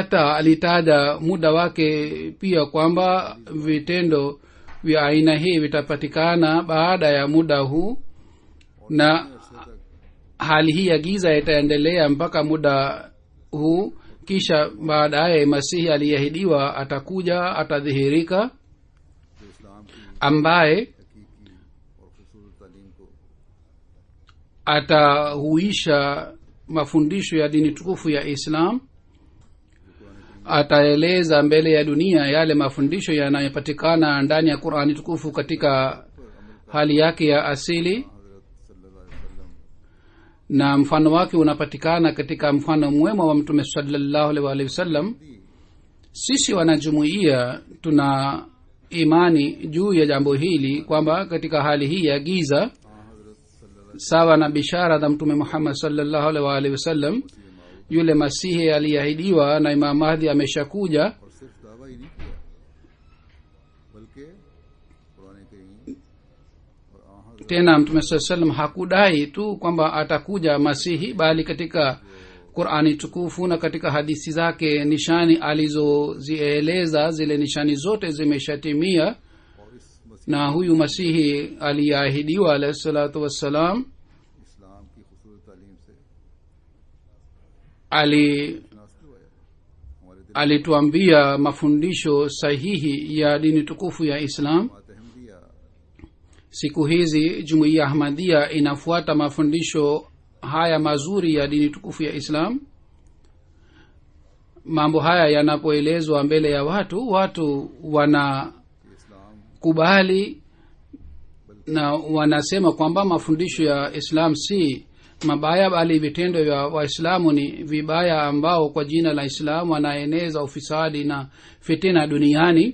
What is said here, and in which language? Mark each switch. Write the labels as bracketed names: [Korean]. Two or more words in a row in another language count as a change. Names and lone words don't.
[Swahili] Hata alitaja muda wake pia kwamba vitendo vya aina hii vitapatikana baada ya muda huu, na hali hii ya giza itaendelea mpaka muda huu. Kisha baadaye Masihi aliyeahidiwa atakuja, atadhihirika. ambaye [Urdu] حقیقی اور خوبصورت تعلیم کو [Swahili] atahuisha mafundisho ya dini tukufu ya islam, ataeleza mbele ya dunia yale mafundisho yanayopatikana ndani ya qurani tukufu katika hali yake ya asili, na mfano wake unapatikana katika mfano mwema wa mtume [Arabic] صلى الله عليه وسلم. [Swahili] Sisi wanajumuiya tuna imani juu ya jambo hili kwamba katika hali hii ya giza, sawa na bishara za mtume Muhammad [Arabic] صلى الله عليه وسلم, [Swahili] yule masihi aliahidiwa na Imam Mahdi ameshakuja. [Urdu] اور صرف دعویٰ ہی نہیں کیا بلکہ قرآن کریم اور آ حضرت [Swahili] Tena mtume [Arabic] صلى الله عليه وسلم [Swahili] hakudai tu kwamba atakuja masihi, bali katika qurani tukufu na katika hadithi zake nishani alizozieleza, zile nishani zote zimeshatimia, [Urdu] اور اس مسیح [Swahili] na huyu masihi aliahidiwa [Arabic] عليه الصلاة والسلام [Urdu] اسلام کی خوبصورت تعلیم سے [Swahili] ali [Urdu] ناس کروایا ہمارے دل [Swahili] alituambia mafundisho sahihi ya dini tukufu ya islam. [Urdu] میں احمدیہ [Swahili] Siku hizi jumuiya ahmadia inafuata mafundisho haya mazuri ya dini tukufu ya islam. Mambo haya yanapoelezwa mbele ya watu wanakubali na wanasema kwamba mafundisho ya islam si mabaya, bali vitendo vya waislamu ni vibaya, ambao kwa jina la islam wanaeneza ufisadi na fitina duniani.